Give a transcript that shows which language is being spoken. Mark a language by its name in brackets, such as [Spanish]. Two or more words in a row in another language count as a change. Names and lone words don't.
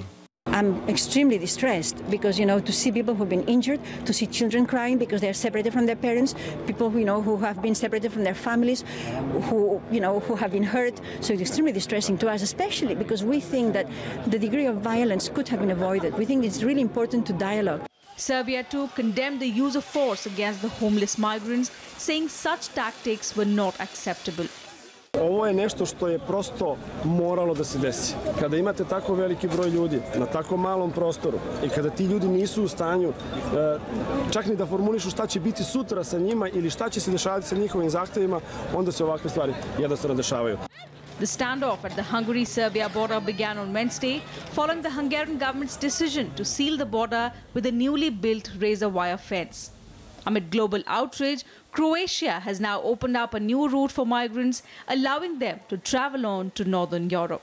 [English] I'm extremely distressed because, to see people who've been injured, to see children crying because they're separated from their parents, people who have been separated from their families, who have been hurt. So it's extremely distressing to us, especially because we think that the degree of violence could have been avoided. We think it's really important to dialogue. Serbia too condemned the use of force against the homeless migrants, saying such tactics were not acceptable. [Serbian] Ovo je nešto što je prosto moralo da se desi. Kada imate tako veliki broj ljudi na tako malom prostoru i kada ti ljudi nisu u stanju čak ni da formulišu šta će biti sutra sa njima ili šta će se dešavati sa njihovim zahtevima, onda se ovakve stvari jednostavno dešavaju. [English] The standoff at the Hungary-Serbia border began on Wednesday, following the Hungarian government's decision to seal the border with a newly built razor wire fence. Amid global outrage, Croatia has now opened up a new route for migrants, allowing them to travel on to northern Europe.